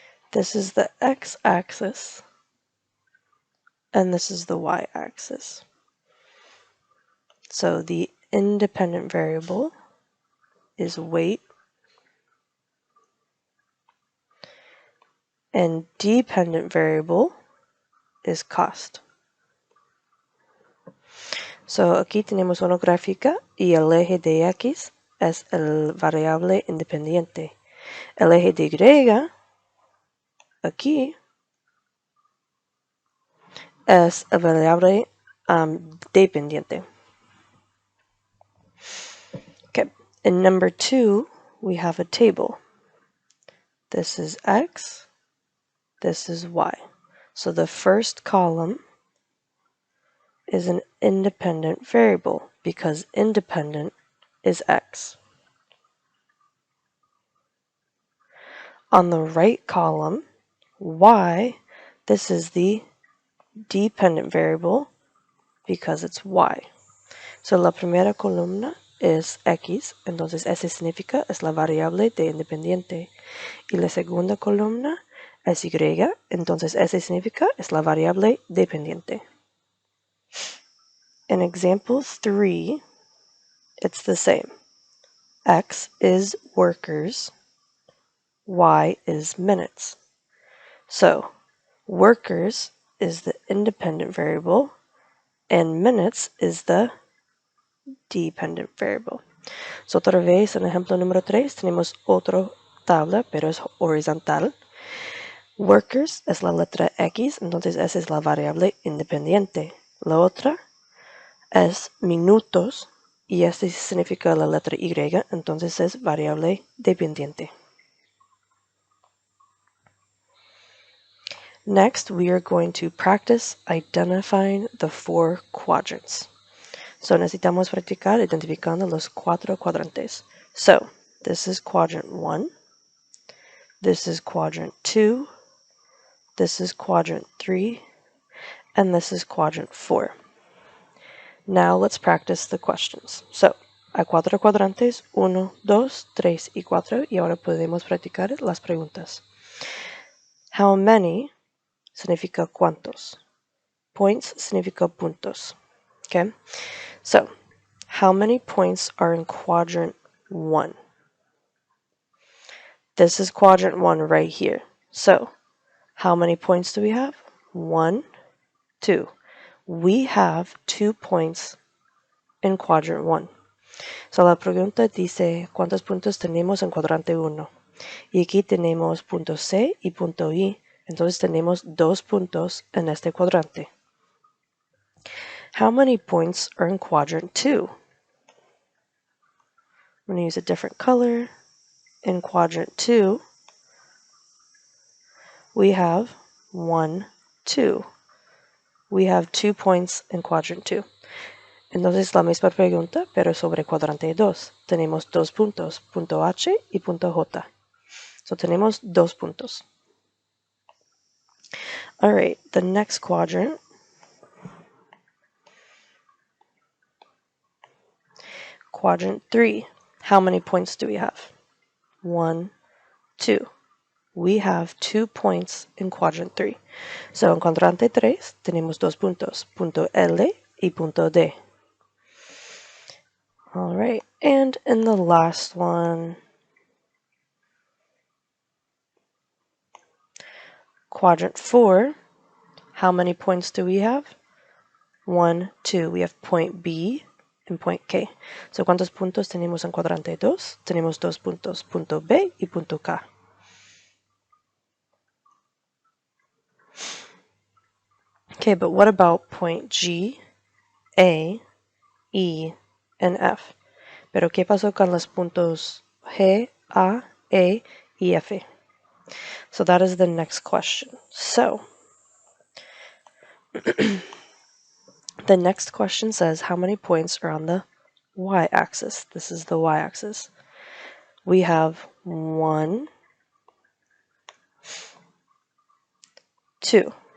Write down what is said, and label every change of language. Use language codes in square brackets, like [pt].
[en] This is the x-axis, and this is the y-axis. So the independent variable is weight, and dependent variable is cost. [es] So aquí tenemos una gráfica y el eje de X es el variable independiente. El eje de Y aquí es el variable dependiente. [en] Okay, in number 2, we have a table. This is x, this is y. So the first column is an independent variable because independent is x. On the right column, y, this is the dependent variable because it's y. [es] So la primera columna es x, entonces ese significa es la variable de independiente. Y la segunda columna es y, entonces ese significa es la variable dependiente. [en] In example 3, it's the same. X is workers, y is minutes. So workers is the independent variable and minutes is the dependent variable. [es] So otra vez en ejemplo número 3 tenemos otra tabla pero es horizontal. Workers es la letra X, entonces esa es la variable independiente. La otra es minutos y este significa la letra Y, entonces es variable dependiente. [en] Next, we are going to practice identifying the 4 quadrants. [es] So necesitamos practicar identificando los 4 cuadrantes. [en] So this is quadrant 1, this is quadrant 2, this is quadrant 3, and this is quadrant 4. Now let's practice the questions. [es] So, hay 4 cuadrantes, 1, 2, 3 y 4, y ahora podemos practicar las preguntas. [en] How many [es] significa cuántos. [en] Points [es] significa puntos. [en] Okay? So, how many points are in quadrant 1? This is quadrant 1 right here. So, how many points do we have? 1, 2. We have 2 points in quadrant 1. [es] So la pregunta dice cuántos puntos tenemos en cuadrante 1. Y aquí tenemos punto C y punto I. Entonces tenemos 2 puntos en este cuadrante. [en] How many points are in quadrant 2? I'm going to use a different color. In quadrant 2, we have 1, 2. We have 2 points in quadrant 2. [es] Entonces la misma pregunta, pero sobre cuadrante 2. Tenemos 2 puntos, punto H y punto J. So tenemos 2 puntos. [en] All right, the next quadrant. Quadrant 3. How many points do we have? 1, 2. We have 2 points in quadrant 3. [es] So en cuadrante 3 tenemos 2 puntos, punto L y punto D. [en] All right, and in the last one, quadrant 4, how many points do we have? 1, 2. We have point B and point K. [es] So ¿cuántos puntos tenemos en cuadrante 2? Tenemos 2 puntos, punto B y punto K. [en] Okay, but what about point G, A, E, and F? [es] Pero ¿qué pasó con los puntos G, A, E, y F? [en] So that is the next question. So the next question says how many points are on the y-axis. This is the y-axis. We have 1, 2.